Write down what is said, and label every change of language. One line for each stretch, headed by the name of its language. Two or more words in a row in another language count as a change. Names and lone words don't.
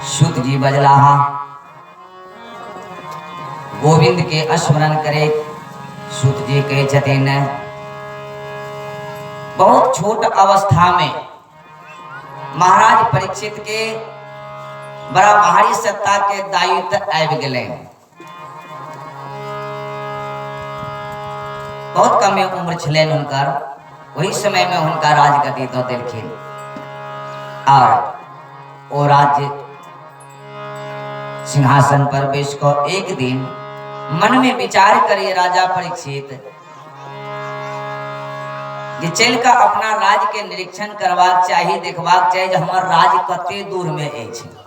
Maithili: सूत जी बजला गोविंद के स्मरण करे। सूत जी कहे छथिन बहुत छोट अवस्था में महाराज परीक्षित के बड़ा भारी सत्ता के दायित्व आबि गेलै। बहुत कम उम्र छलैन हुनकर, वही समय में हुनका राजगद्दी दऽ देलखिन और ओ राज्य सिंहासन पर बैस कऽ एक दिन मन में विचार करे राजा परीक्षित जे चल कऽ अपना राज्य के निरीक्षण करबाक चाही, देखबाक चाही जे हमर राज्य कते दूर में अछि।